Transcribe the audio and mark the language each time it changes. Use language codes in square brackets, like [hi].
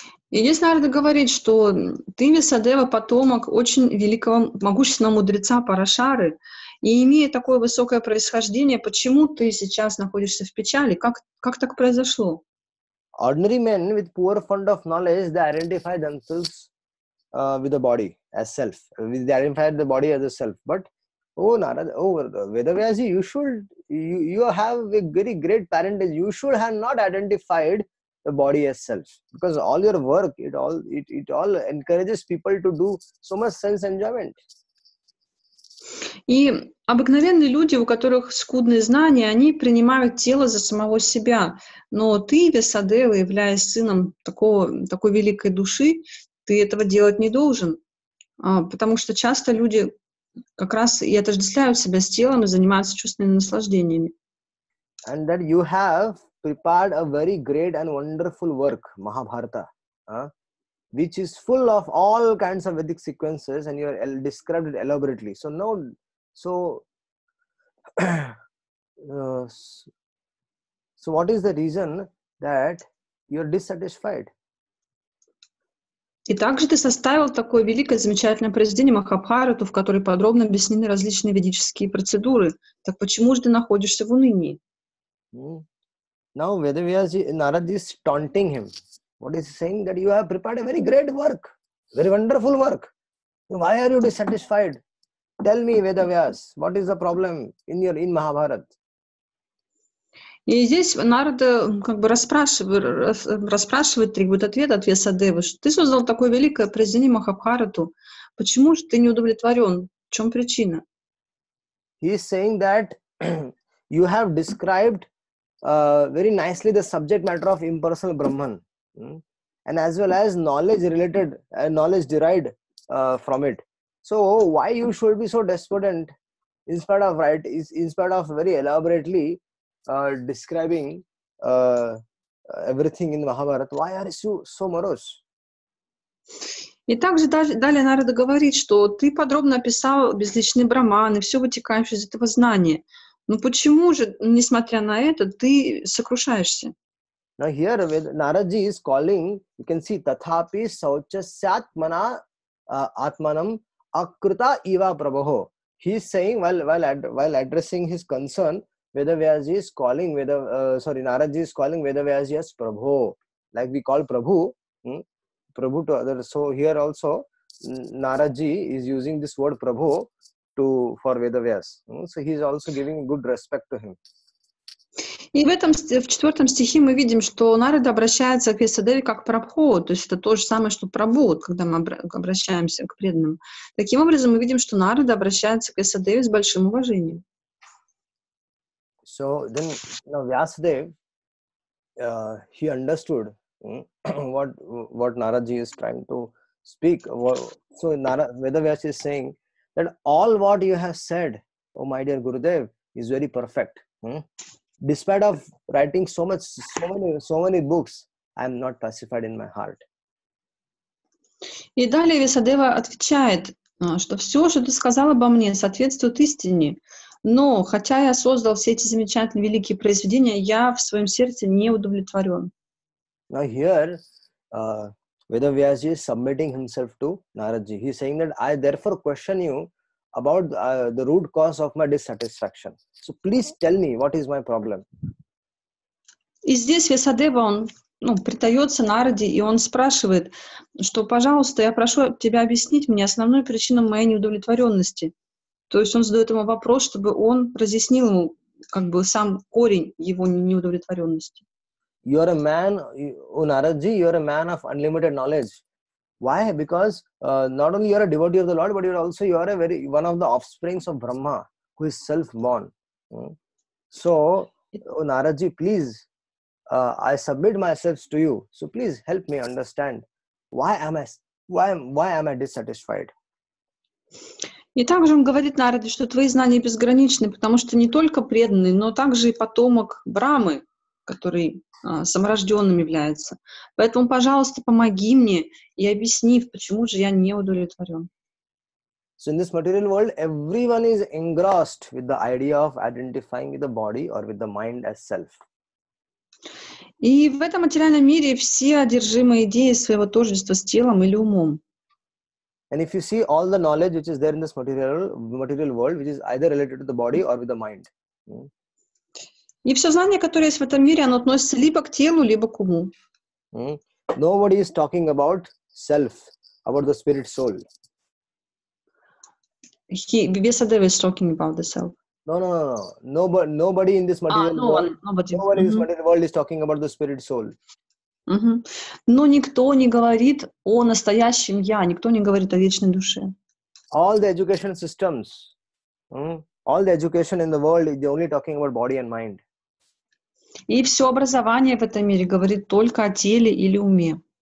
[ru] И здесь Нарада говорит, что ты, Вьясадева, потомок очень великого, могущественного мудреца Парашары, и имея такое высокое происхождение, почему ты сейчас находишься в печали? Как так произошло? [en] Ordinary men with poor fund of knowledge, they identify themselves with the body as self. They identify the body as a self. But Vedavyasji, you have a very great parentage. You should have not identified the body as self, because all your work, it all encourages people to do so much sense enjoyment. [ru] И обыкновенные люди, у которых скудные знания, они принимают тело за самого себя. Но ты, Вьясадева, являясь сыном такой великой души, ты этого делать не должен. Потому что часто люди как раз и отождествляют себя с телом и занимаются чувственными наслаждениями. [en] And that you have prepared a very great and wonderful work, Mahabharata, which is full of all kinds of Vedic sequences, and you are described it elaborately. So what is the reason that you are dissatisfied? [ru] И также ты составил такое великое, замечательное произведение Махабхарату, в которой подробно объяснены различные ведические процедуры. Так почему же ты находишься в унынии? [en] Now Vedavyasji, Narad is taunting him. What is he saying? That you have prepared a very great work, very wonderful work. Why are you dissatisfied? Tell me, Vedavyas, what is the problem in Mahabharata? [ru] И здесь Нарада как бы расспрашивает, требует ответа от Вьясадевы, что ты создал такое великое произведение Махабхарату. Почему же ты не удовлетворен? В чем причина? [en] He is saying that you have described very nicely the subject matter of impersonal Brahman, and as well as knowledge derived from it. So why you should be so despondent in spite of very elaborately describing everything in Mahabharata? Why are you so morose? [ru] И также далее Нарада говорит, что ты подробно описал безличный Брахман и все вытекающее из этого знания. Но почему же, несмотря на это, ты сокрушаешься? [en] Now here Naradji is calling, you can see, [sa] Tathapi Sauchasyatmana Atmanam Akruta Iva Prabho. [en] He is saying, while addressing his concern, Vedavyasji is calling Naradji is calling Vedavyasji as Prabho, like we call Prabhu to others. So here also Naradji is using this word Prabho for Vedavyas. So he is also giving good respect to him. [ru] И в 4 стихе мы видим, что Нарада обращается к Весадеве как Прабху, то есть это то же самое, что Прабху, когда мы обращаемся к преданным. Таким образом, мы видим, что Нарада обращается к Весадеве с большим уважением. [en] So then, Vyasadeva, he understood what Naradji is trying to speak. So Vedavyas is saying that all what you have said, oh my dear Gurudev, is very perfect. Despite of writing so many books, I am not pacified in my heart. [ru] И далее Весадева отвечает, что все, что ты сказал обо мне, соответствует истине. Но, хотя я создал все эти замечательные великие произведения, я в своем сердце не удовлетворен. [en] Now here, Vedavyasji is submitting himself to Naradji. He is saying that I therefore question you about the root cause of my dissatisfaction. So please tell me what is my problem. [ru] И здесь Весадева, он предается Нараде, и он спрашивает, что, пожалуйста, я прошу тебя объяснить мне основную причину моей неудовлетворенности. То есть он задает ему вопрос, чтобы он разъяснил ему сам корень его неудовлетворенности. [en] You are a man, Naradji, you are a man of unlimited knowledge. Why? Because not only you are a devotee of the Lord, but you are one of the offsprings of Brahma, who is self-born. So, Naradji, please, I submit myself to you. So please help me understand why am I dissatisfied. [ru] И также он говорит Нараде, что твои знания безграничны, потому что не только преданный, но также и потомок Брамы, который саморожденным является. Поэтому, пожалуйста, помоги мне и объясни, почему же я не удовлетворен. [en] So in this material world, everyone is engrossed with the idea of identifying with the body or with the mind as self. [ru] И в этом материальном мире все одержимы идеей своего тождества с телом или умом. [en] And if you see all the knowledge which is there in this material world, which is either related to the body or with the mind. [ru] И все знание, которое есть в этом мире, оно относится либо к телу, либо к уму. [en] Nobody is talking about self, about the spirit soul. Vyasadeva is talking about the self. No. Nobody in this material world. Nobody in this material world is talking about the spirit soul. [ru] Но никто не говорит о настоящем я, никто не говорит о вечной душе. [en] All the education systems, all the education in the world, they're only talking about body and mind. [ru] И все образование в этом мире говорит только о теле или уме.